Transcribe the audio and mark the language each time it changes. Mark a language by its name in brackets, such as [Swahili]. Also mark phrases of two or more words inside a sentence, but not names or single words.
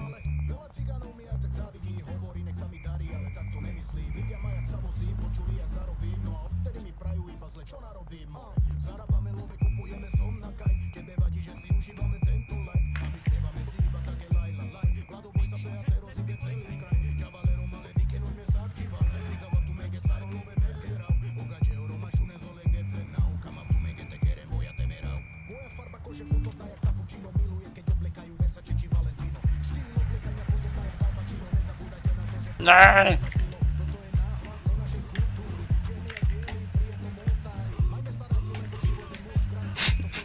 [Slovak] ale veľa cigánov mi aj tak závidí, hovorí, nech sa mi darí, ale tak to nemyslí, vidia ma jak sa vozím, počuli jak zarobím, no a odtedy mi prajú iba zle, čo narobím, zarábame love, kupujeme som na kaj, tebe vadí, že si užívame tento life, a my spievame si iba také laj, la, laj, Vladoboj za PAT rozjebie celý kraj, Javalero male víkenujme sa aktíva, [Romany] cigava tu mege sarolove meterau, ogače oro mašu nezolenge tenau, kama tu mege te kere moja temerau, [Slovak] moja farba kože podobná jak cappuccino, miluje keď oblekajú Versace či Valentino, štýl oblekania podobná jak Al Pacino, nezabúdajte na to, že Ne! toto je náhľad do našej kultúry, ženy jak bielí pri jednom oltári, majme sa radi, lebo život je moc krátky,